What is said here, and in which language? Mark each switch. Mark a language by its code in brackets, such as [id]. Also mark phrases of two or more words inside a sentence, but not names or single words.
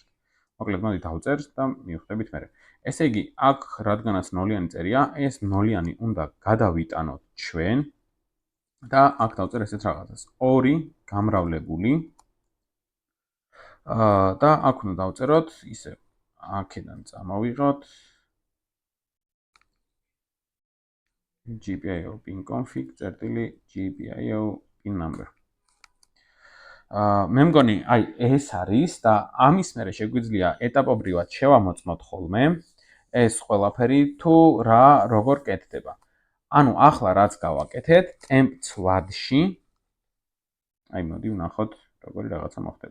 [ka] მოკლედ მოდი დავწერთ და მივხვდებით მერე. ესე იგი, აქ რადგანაც ნოლიანი წერია, ეს ნოლიანი უნდა გადავიტანოთ ჩვენ და აქ დავწერ ესეთ რაღაცას. 2 გამრავლებული და აქ უნდა დავწეროთ ისე აქედან წამოვიღოთ [en] GPIO pin config GPIO pin number. [ka] მე მგონი, აი ეს არის და ამის მერე შეგვიძლია ეტაპობრივად შევამოწმოთ ხოლმე ეს ყველაფერი თუ რა როგორ კეთდება. ანუ ახლა რაც გავაკეთეთ, temp ცვლადში აი მოდი ვნახოთ როგორი რაღაცა მოხდება.